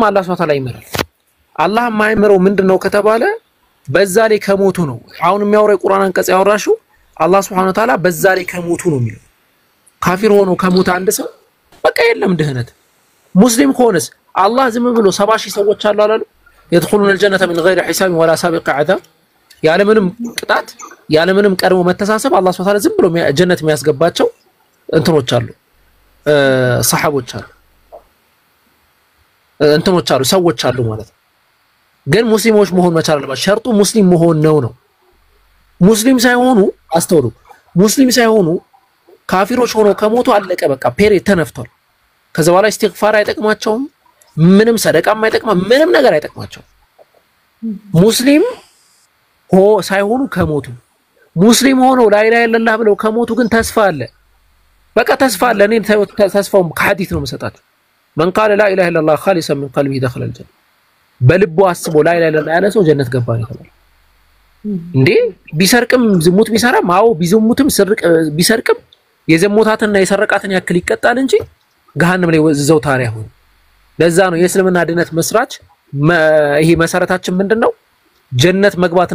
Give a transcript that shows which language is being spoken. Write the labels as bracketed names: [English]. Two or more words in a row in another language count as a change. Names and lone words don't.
[Amharic] አላህ [Arabic] سبحانه وتعالى [Amharic] ይመራል። አላህ የማይመረው ምንድነው ከተባለ በዛ ላይ ከሞቱ ነው። አሁን የሚያወራው የቁርአን አንቀጽ ያወራሽው አላህ [Arabic] سبحانه وتعالى [Amharic] በዛ ላይ ከሞቱ ነው የሚለው። ካፊር ሆኖ ከሞተ አንድ ሰው በቃ የለም ድህነት። ሙስሊም ከሆነስ አላህ ዝም ብሎ 70,000 ሰዎች አሉ አላሉ [Arabic] يدخلون الجنة من غير حساب ولا سابق عذاب [Amharic] ያለምንም ቅጣት ያለምንም ቀድሞ መተሳሰብ አላህ [Arabic] سبحانه وتعالى [Amharic] ዝም ብሎ ጀነት የሚያስገባቸው እንትኖች አሉ ሰሃቦች አሉ እንትኖች አሉ ሰዎች አሉ ማለት ነው ግን ሙስሊሞች መሆን መቻል አለባቸው ሸርጡ ሙስሊም መሆን ነው ሙስሊም ሳይሆኑ አስተውሉ ሙስሊም ሳይሆኑ ካፊሮች ሆነው ከሞቱ አለቀ በቃ ፔሬድ ተነፍቷል ከዛ በኋላ ኢስቲግፋር አይጠቅማቸውም ምንም ሰደቃም አይጠቅማም ምንም ነገር አይጠቅማቸውም ሙስሊም ሳይሆኑ ከሞቱ ሙስሊም ሆነው [Arabic] لا إله إلا الله [Amharic] ብለው ከሞቱ ግን ተስፋ አለ በቃ ተስፋ አለ እኔ ተስፋው ከሐዲስ ነው መሰጣቸው [Arabic] من قال لا اله الا الله خالصا من قلبه دخل الجنه [Amharic] በልቡ አስቦ [Arabic] لا إله إلا الله [Amharic] ያለ ሰው ጀነት ገባ ነው ተባለ እንዴ ቢሰርቅም ዝሙት ቢሰራም አው ቢዝሙትም ቢሰርቅም የዘሞታትና የሰረቃትን ያክል ይቀጣል እንጂ ገሃነም ላይ ዘው ታሪያ ሆነ ለዛ ነው የእስልምና ድነት መስራች ይሄ መሰረታችን ምንድነው ጀነት መግባትና